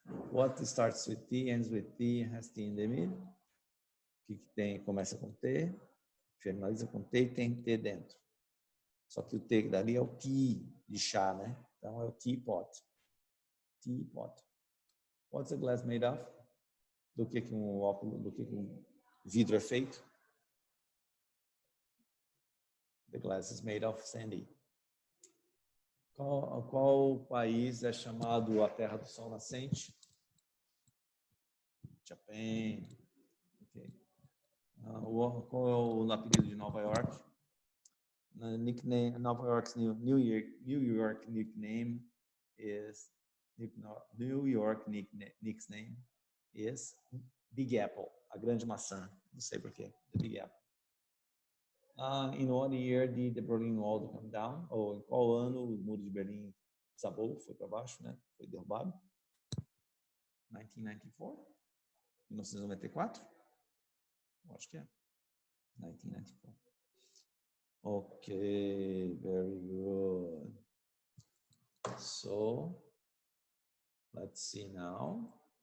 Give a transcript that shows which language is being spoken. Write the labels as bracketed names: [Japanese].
[English] What starts with T, ends with T, has T in the middle? [Portuguese] O que tem, começa com T, finaliza com T e tem T dentro. Só que o T dali é o tea, de chá, né? Então é o teapot. Teapot. [English] What's the glass made of? [Portuguese] do que um óculos, do que um vidro é feito? [English] The glass is made of sandy. [Portuguese] Qual país é chamado a Terra do Sol Nascente? Japan. Okay. Qual é o apelido de Nova York? [English] Nickname, Nova York's New York nickname is nickname is Big Apple, [Portuguese] a grande maçã. Não sei porquê. [English] The Big Apple. In what year did the Berlin Wall come down? [Portuguese] Ou em qual ano o muro de Berlim desabou, foi para baixo, né? Foi derrubado? 1994? 1994? Acho que é. 1994. [English] Okay, very good. So, let's see now.